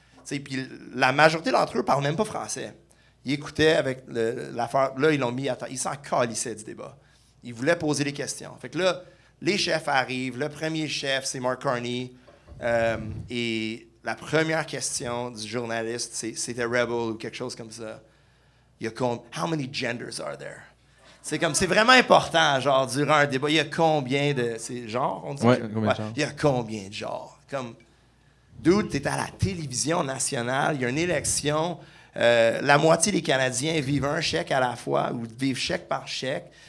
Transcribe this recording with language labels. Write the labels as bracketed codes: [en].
[fr] Puis la majorité d'entre eux parlent même pas français. Ils écoutaient avec l'affaire. Là, ils l'ont mis à temps. Ils s'en calissaient du débat. Ils voulaient poser des questions. Fait que là, les chefs arrivent. Le premier chef, c'est Mark Carney. Et la première question du journaliste, c'était Rebel ou quelque chose comme ça. Il y a [en] how many genders are there? [fr] C'est vraiment important, genre, durant un débat. Il y a combien de... C'est genre, on dit? Ouais, combien de genres? Il y a combien de genres? Comme... Dude, t'es à la télévision nationale, il y a une élection, la moitié des Canadiens vivent un chèque à la fois ou vivent chèque par chèque.